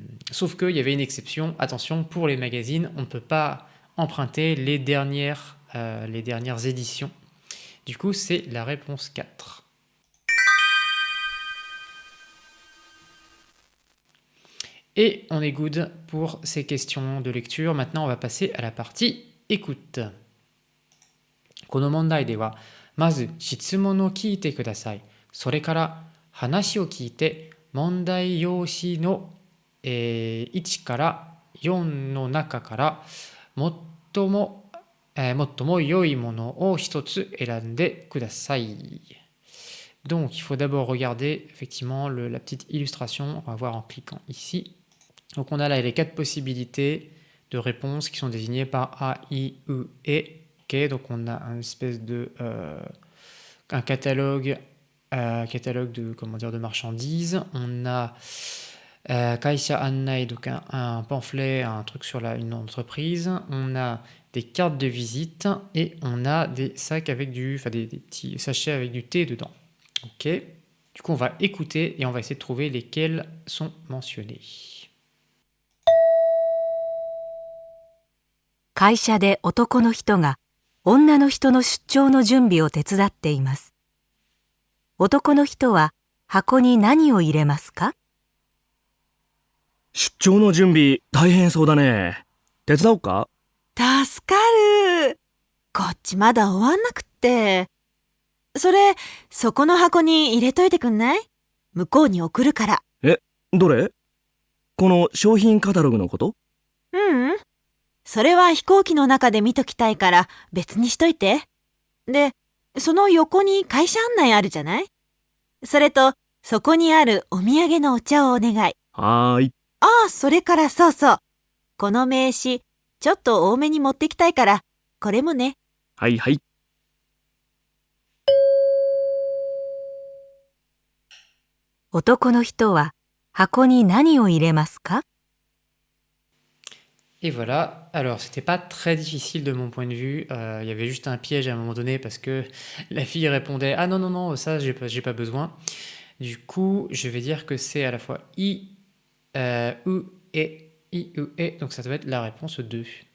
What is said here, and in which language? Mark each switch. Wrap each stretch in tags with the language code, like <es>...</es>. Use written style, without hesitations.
<fr>Sauf qu'il y avait une exception. Attention, pour les magazines, on ne peut pas emprunter les dernières éditions. Du coup, c'est la réponse 4. Et on est good pour ces questions de lecture. Maintenant, on va passer à la partie écoute.</fr> <ja>この問題では、まず質問を聞いてください。それから話を聞いて、問題用紙の、1から4の中から最も良いものを一つ選んでください。</ja> <fr>Donc, il faut d'abord regarder effectivement la petite illustration. On va voir en cliquant ici. Donc, on a là les 4 possibilités de réponses qui sont désignées par A, I, E, E. Ok, donc on a une espèce de un catalogue de marchandises. On a Kaisha Annai, donc un pamphlet, un truc sur une entreprise. On a des cartes de visite et on a des sacs avec des petits sachets avec du thé dedans. Ok. Du coup, on va écouter et on va essayer de trouver lesquels sont mentionnés.</fr> <ja>会社で男の人が女の人の出張の準備を手伝っています。男の人は箱に何を入れますか？出張の準備大変そうだね。手伝おうか？助かる。こっちまだ終わんなくって。そこの箱に入れといてくんない？向こうに送るから。どれ？この商品カタログのこと？それは飛行機の中で見ときたいから別にしといて。で、その横に会社案内あるじゃない？それと、そこにあるお土産のお茶をお願い。はーい。それからそうそう。この名刺、ちょっと多めに持ってきたいから、これもね。はいはい。男の人は箱に何を入れますか？</ja> <fr>Et voilà, alors c'était pas très difficile de mon point de vue, il y avait juste un piège à un moment donné parce que la fille répondait ah non ça j'ai pas besoin. Du coup je vais dire que c'est à la fois I, U et I, U et, donc ça doit être la réponse 2.</fr>